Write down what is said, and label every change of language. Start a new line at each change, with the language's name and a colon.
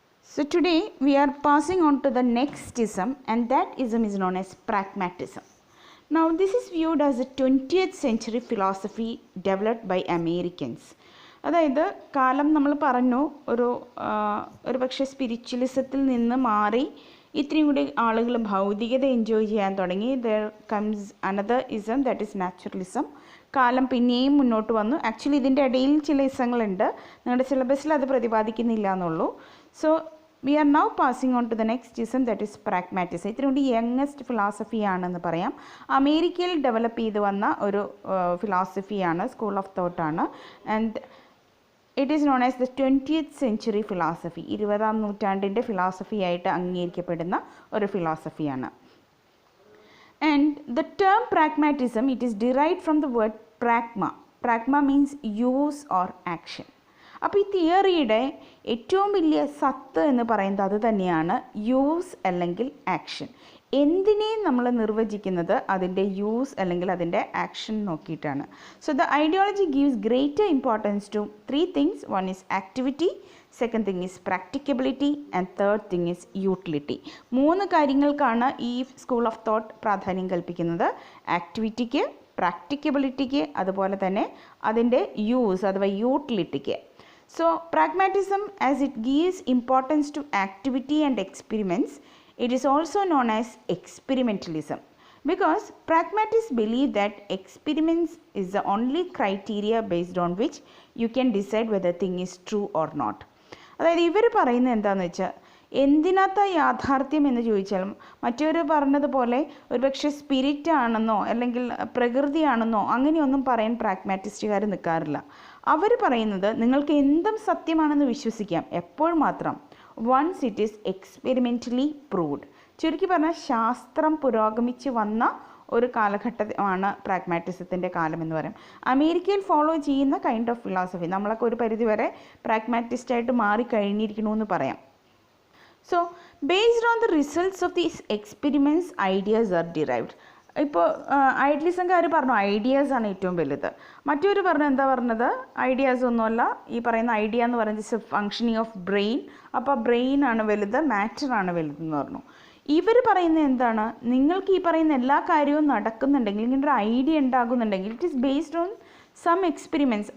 English: So today we are passing on to the next ism, and that ism is known as pragmatism. Now this is viewed as a 20th century philosophy developed by Americans.
Malayalam: അതായത് കാലം നമ്മൾ പറഞ്ഞു ഒരു പക്ഷേ സ്പിരിച്വലിസത്തിൽ നിന്ന് മാറി ഇത്രയും കൂടി ആളുകൾ ഭൗതികത എൻജോയ് ചെയ്യാൻ തുടങ്ങി.
English: There comes another ism, that is naturalism.
Malayalam: കാലം പിന്നെയും മുന്നോട്ട് വന്നു. ആക്ച്വലി ഇതിൻ്റെ ഇടയിൽ ചില ഇസങ്ങളുണ്ട്, നിങ്ങളുടെ സിലബസിൽ അത് പ്രതിപാദിക്കുന്നില്ല എന്നുള്ളൂ.
English: So we are now passing on to the next ism, that is pragmatism.
Malayalam: ഇത്രയും കൂടി യങ്ങസ്റ്റ് ഫിലോസഫിയാണെന്ന് പറയാം. അമേരിക്കയിൽ ഡെവലപ്പ് ചെയ്ത് വന്ന ഒരു ഫിലോസഫിയാണ്, school of തോട്ടാണ്.
English: And it is known as the 20th century philosophy.
Malayalam: 20ാം നൂറ്റാണ്ടിൻ്റെ ഫിലോസഫിയായിട്ട് അംഗീകരിക്കപ്പെടുന്ന ഒരു ഫിലോസഫിയാണ്.
English: And the term pragmatism, it is derived from the word pragma. Pragma means use or action.
Malayalam: അപ്പോൾ ഈ തിയറിയുടെ ഏറ്റവും വലിയ സത്ത് എന്ന് പറയുന്നത് അത് തന്നെയാണ്, യൂസ് അല്ലെങ്കിൽ ആക്ഷൻ. എന്തിനേയും നമ്മൾ നിർവചിക്കുന്നത് അതിൻ്റെ യൂസ് അല്ലെങ്കിൽ അതിൻ്റെ ആക്ഷൻ നോക്കിയിട്ടാണ്.
English: So the ideology gives greater importance to 3 things. One is activity, second thing is practicability, and third thing is utility.
Malayalam: 3 കാര്യങ്ങൾക്കാണ് ഈ സ്കൂൾ ഓഫ് തോട്ട് പ്രാധാന്യം കൽപ്പിക്കുന്നത്. ആക്ടിവിറ്റിക്ക്, പ്രാക്ടിക്കബിലിറ്റിക്ക്, അതുപോലെ തന്നെ അതിൻ്റെ യൂസ് അഥവാ യൂട്ടിലിറ്റിക്ക്.
English: So pragmatism, as it gives importance to activity and experiments, it is also known as experimentalism, because pragmatists believe that experiments is the only criteria based on which you can decide whether a thing is true or not.
Malayalam: അതായത് ഇവർ പറയുന്നത് എന്താണെന്ന് വെച്ചാൽ, എന്തിനകത്ത യാഥാർത്ഥ്യം എന്ന് ചോദിച്ചാലും മറ്റൊരു പറഞ്ഞതുപോലെ ഒരുപക്ഷെ സ്പിരിറ്റ് ആണെന്നോ അല്ലെങ്കിൽ പ്രകൃതിയാണെന്നോ അങ്ങനെയൊന്നും പറയാൻ പ്രാഗ്മാറ്റിസ്റ്റുകാർ നിൽക്കാറില്ല. അവർ പറയുന്നത് നിങ്ങൾക്ക് എന്തും സത്യമാണെന്ന് വിശ്വസിക്കാം, എപ്പോൾ മാത്രം
English: Once it is experimentally proved.
Malayalam: ചുരുക്കി പറഞ്ഞാൽ ശാസ്ത്രം പുരോഗമിച്ച് വന്ന ഒരു കാലഘട്ടമാണ് പ്രാഗ്മാറ്റിസത്തിൻ്റെ കാലം എന്ന് പറയും. അമേരിക്കയിൽ ഫോളോ ചെയ്യുന്ന കൈൻഡ് ഓഫ് ഫിലോസഫി. നമ്മളൊക്കെ ഒരു പരിധിവരെ പ്രാഗ്മാറ്റിസ്റ്റായിട്ട് മാറിക്കഴിഞ്ഞിരിക്കണമെന്ന് പറയാം.
English: So based on the results of these experiments, ideas are derived.
Malayalam: ഇപ്പോൾ ഐഡിയലിസംകാർ പറഞ്ഞു ഐഡിയാസാണ് ഏറ്റവും വലുത്. മറ്റൊരു പറഞ്ഞത് ഐഡിയാസ് ഒന്നുമല്ല, ഈ പറയുന്ന ഐഡിയ എന്ന് പറയുന്നത്
English: Functioning of brain.
Malayalam: അപ്പോൾ ബ്രെയിനാണ് വലുത്, മാറ്ററാണ് വലുതെന്ന് പറഞ്ഞു. ഇവർ പറയുന്നത് എന്താണ്, നിങ്ങൾക്ക് ഈ പറയുന്ന എല്ലാ കാര്യവും നടക്കുന്നുണ്ടെങ്കിൽ, ഇങ്ങനെ ഒരു idea ഉണ്ടാകുന്നുണ്ടെങ്കിൽ,
English: It is based on some experiments.